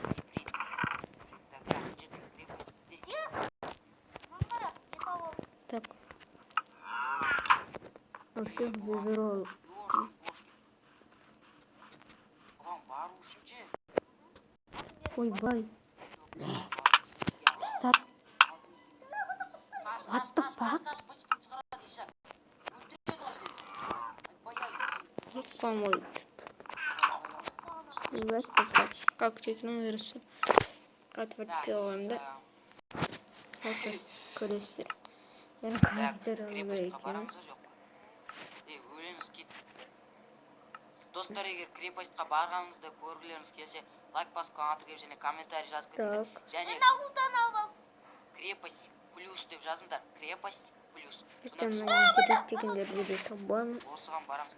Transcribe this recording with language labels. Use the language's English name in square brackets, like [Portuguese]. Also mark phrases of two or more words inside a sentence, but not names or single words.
[Russian] Так. Вообще взорвал. Ой, бай. Стоп. [English] What the fuck? [Russian] Помой. Как тебе нравится? Отводила, да? Вот колесо. Я [Kazakh] крепостьқа барамыз жоқ. Өлеміз кетті. Достар, егер крепостьқа барғаныңызды көргілеріңіз келсе, лайк басып, және комментарий жазып кетіңдер. Және алудан алып. Крепость плюс деп жазыңдар. Крепость плюс. Осыған барамыз.